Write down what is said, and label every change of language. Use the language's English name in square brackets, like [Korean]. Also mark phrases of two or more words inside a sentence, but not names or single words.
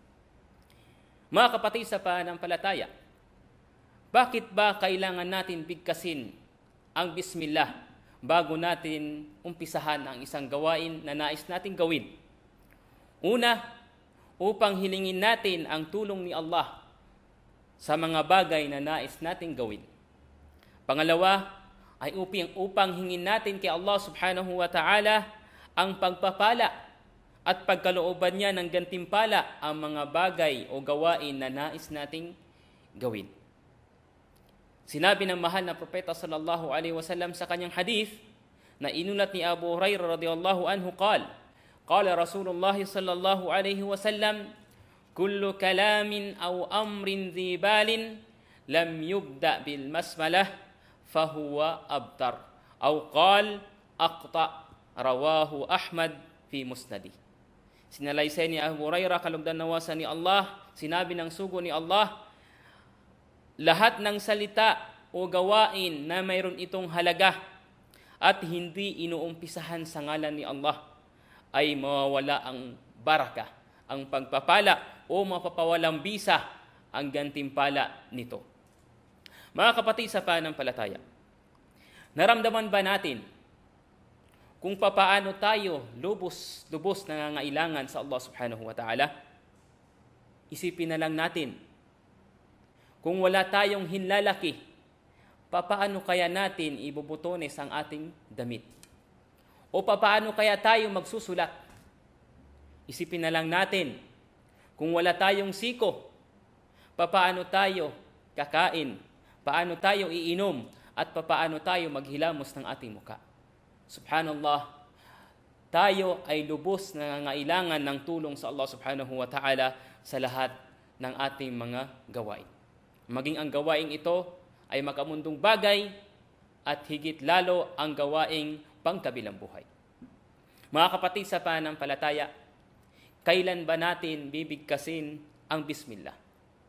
[Filipino] Mga kapatid sa pananampalataya, bakit ba kailangan natin bigkasin ang Bismillah bago natin umpisahan ang isang gawain na nais nating gawin? Una, upang hilingin natin ang tulong ni Allah sa mga bagay na nais nating gawin. Pangalawa, ay upang hingin natin kay Allah [Arabic] سبحانه وتعالى [Filipino] ang pagpapala at pagkalooban niya ng gantimpala ang mga bagay o gawain na nais nating gawin. Sinabi ng mahal na propeta [Arabic] صلى الله عليه وسلم [Filipino] sa kanyang hadith na inulat ni Abu Hurairah [Arabic] رضي الله عنه قال رسول الله صلى الله عليه وسلم كل كلام أو أمر ذي بال لم يبدأ بالبسملة فهو أبتر أو قال أقطع رواه أحمد في مسنده. [Filipino] Sinalaysay ni Abu Hurairah, kalugdan nawasa ni Allah, sinabi ng sugo ni Allah, lahat ng salita o gawain na mayroon itong halaga at hindi inuumpisahan sa ngalan ni Allah ay mawawala ang baraka, ang pagpapala o mapapawalang bisa ang gantimpala nito. Mga kapatid sa pananampalataya, naramdaman ba natin kung papaano tayo lubos nangangailangan sa Allah [Arabic] سبحانه وتعالى? [Filipino] Isipin na lang natin, kung wala tayong hinlalaki, papaano kaya natin ibubutones ang ating damit? O papaano kaya tayo magsusulat? Isipin na lang natin, kung wala tayong siko, papaano tayo kakain? Paano tayo iinom? At papaano tayo maghilamos ng ating muka? Subhanallah, tayo ay lubos na nangangailangan ng tulong sa Allah [Arabic] سبحانه وتعالى [Filipino] sa lahat ng ating mga gawain. Maging ang gawaing ito ay makamundong bagay at higit lalo ang gawaing pangkabilang buhay. Mga kapatid sa pananampalataya, kailan ba natin bibigkasin ang Bismillah?